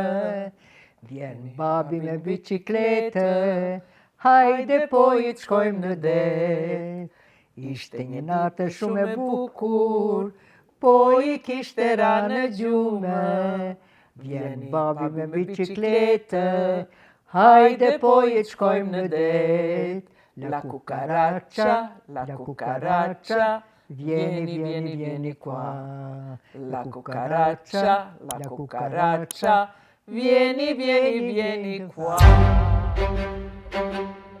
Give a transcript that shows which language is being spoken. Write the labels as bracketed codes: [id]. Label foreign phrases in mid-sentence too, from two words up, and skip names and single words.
[sq] Vjen babi me bicikletë, hajde po i të shkojmë në det. Ishte një natë shumë e bukur, po i kishte ranë gjume. Vjen babi me bicikletë, hajde po i të shkojmë në det. [it] La cucaracha, vieni qua. La cucaracha, vieni qua.